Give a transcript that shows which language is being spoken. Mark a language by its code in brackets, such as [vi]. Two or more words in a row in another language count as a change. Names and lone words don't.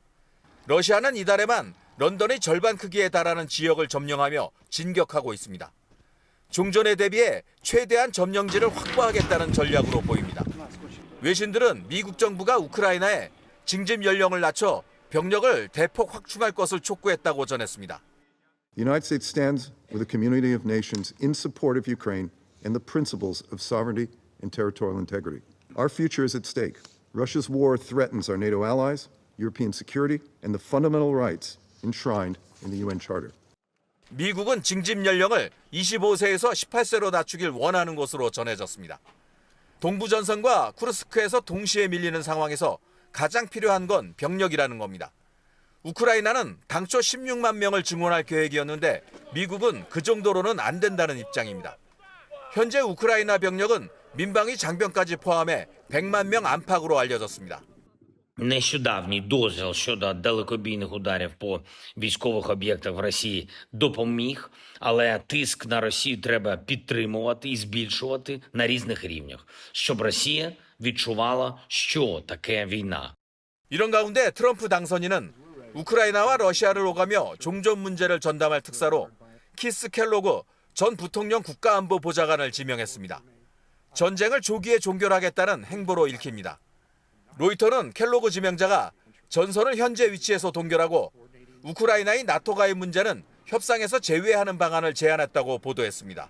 [ko] 러시아는 이달에만 런던의 절반 크기에 달하는 지역을 점령하며 진격하고 있습니다. 종전에 대비해 최대한 점령지를 확보하겠다는 전략으로 보입니다. 외신들은 미국 정부가 우크라이나에 징집 연령을 낮춰 병력을 대폭 확충할 것을 촉구했다고 전했습니다. [en] The United States stands with a community of nations in support of Ukraine and the principles of sovereignty and territorial integrity. Our future is at stake. Russia's war threatens our NATO allies, European security, and the fundamental rights enshrined in the UN Charter. [ko] 미국은 징집 연령을 25세에서 18세로 낮추길 원하는 것으로 전해졌습니다. 동부 전선과 쿠르스크에서 동시에 밀리는 상황에서 가장 필요한 건 병력이라는 겁니다. 우크라이나는 당초 16만 명을 증원할 계획이었는데 미국은 그 정도로는 안 된다는 입장입니다. 현재 우크라이나 병력은 민방위 장병까지 포함해 100만 명 안팎으로 알려졌습니다. [uk] Нещодавній дозвіл щодо далекобійних ударів по військових об'єктах в Росії допоміг, але тиск на Росію треба підтримувати і збільшувати на різних рівнях, щоб Росія відчувала, що таке війна. [ko] 이런 가운데 트럼프 당선인은 우크라이나와 러시아를 오가며 종전 문제를 전담할 특사로 키스 켈로그 전 부통령 국가안보보좌관을 지명했습니다. 전쟁을 조기에 종결하겠다는 행보로 읽힙니다. 로이터는 켈로그 지명자가 전선을 현재 위치에서 동결하고 우크라이나의 나토 가입 문제는 협상에서 제외하는 방안을 제안했다고 보도했습니다.